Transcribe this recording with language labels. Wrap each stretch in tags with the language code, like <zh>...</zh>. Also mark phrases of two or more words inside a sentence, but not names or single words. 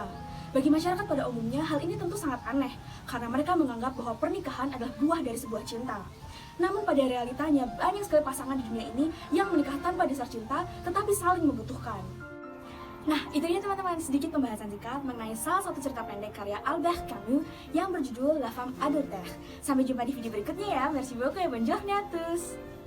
<id>Bagi masyarakat pada umumnya, hal ini tentu sangat aneh, karena mereka menganggap bahwa pernikahan adalah buah dari sebuah cinta. Namun pada realitanya, banyak sekali pasangan di dunia ini yang menikah tanpa dasar cinta, tetapi saling membutuhkan. Nah, itu dia teman-teman, sedikit pembahasan singkat mengenai salah satu cerita pendek karya Albert Camus yang berjudul La Femme Adultère. Sampai jumpa di video berikutnya ya.</id> <fr>Merci beaucoup et bonne journée à tous.</fr>